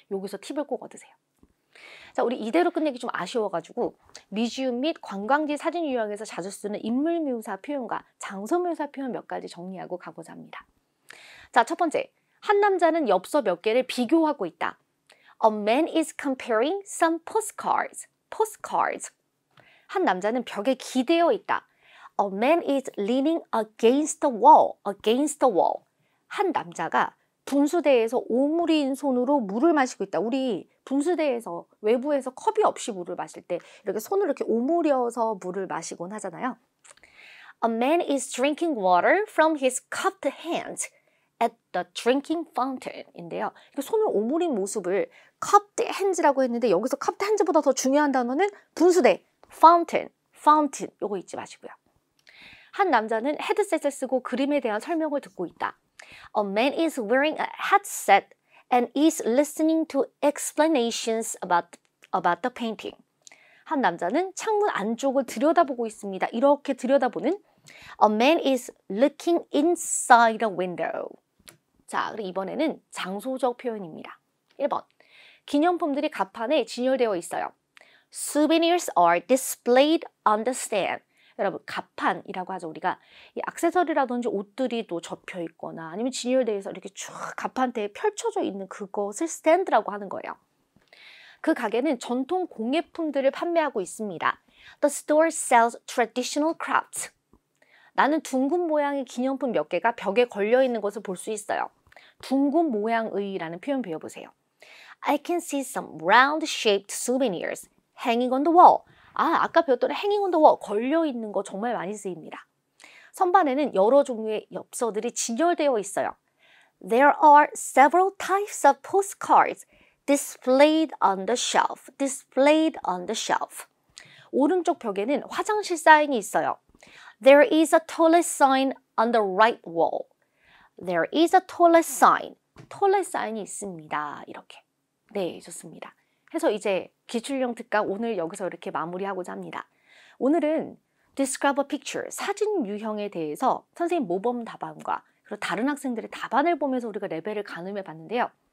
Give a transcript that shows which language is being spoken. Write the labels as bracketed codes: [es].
[ko] 여기서 팁을 꼭 얻으세요. 자, 우리 이대로 끝내기 좀 아쉬워가지고 뮤지엄 및 관광지 사진 유형에서 자주 쓰는 인물 묘사 표현과 장소 묘사 표현 몇 가지 정리하고 가고자 합니다. 자, 첫 번째. 한 남자는 엽서 몇 개를 비교하고 있다. [en] A man is comparing some postcards. postcards. [ko] 한 남자는 벽에 기대어 있다. [en] A man is leaning against the wall. Against the wall. [ko] 한 남자가 분수대에서 오므린 손으로 물을 마시고 있다. 우리 분수대에서 외부에서 컵이 없이 물을 마실 때 이렇게 손을 이렇게 오므려서 물을 마시곤 하잖아요. [en] A man is drinking water from his cupped hands at the drinking fountain인데요. [ko] 손을 오므린 모습을 cupped hands라고 했는데 여기서 cupped hands보다 더 중요한 단어는 분수대, fountain 요거 잊지 마시고요. 한 남자는 헤드셋을 쓰고 그림에 대한 설명을 듣고 있다. [en] A man is wearing a headset and is listening to explanations about the painting. [ko] 한 남자는 창문 안쪽을 들여다보고 있습니다. 이렇게 들여다보는 [en] A man is looking inside a window. [ko] 자, 그리고 이번에는 장소적 표현입니다. 1번. 기념품들이 가판에 진열되어 있어요. [en] Souvenirs are displayed on the stand. [ko] 여러분, 가판이라고 하죠. 우리가 이 액세서리라든지 옷들이 또 접혀 있거나 아니면 진열되어 있어 이렇게 쭉 가판대에 펼쳐져 있는 그것을 스탠드라고 하는 거예요. 그 가게는 전통 공예품들을 판매하고 있습니다. [en] The store sells traditional crafts. [ko] 나는 둥근 모양의 기념품 몇 개가 벽에 걸려 있는 것을 볼 수 있어요. 둥근 모양의라는 표현 배워보세요. [en] I can see some round-shaped souvenirs hanging on the wall. [ko] 아까 배웠던 hanging on the wall, 걸려 있는 거 정말 많이 쓰입니다. 선반에는 여러 종류의 엽서들이 진열되어 있어요. [en] There are several types of postcards displayed on the shelf. Displayed on the shelf. [ko] 오른쪽 벽에는 화장실 사인이 있어요. [en] There is a toilet sign on the right wall. There is a toilet sign. [ko] toilet sign이 있습니다. 이렇게. 네, 좋습니다. 해서 이제 기출용 특강 오늘 여기서 이렇게 마무리하고자 합니다. 오늘은 [en] describe a picture, [ko] 사진 유형에 대해서 선생님 모범 답안과 그리고 다른 학생들의 답안을 보면서 우리가 레벨을 가늠해 봤는데요.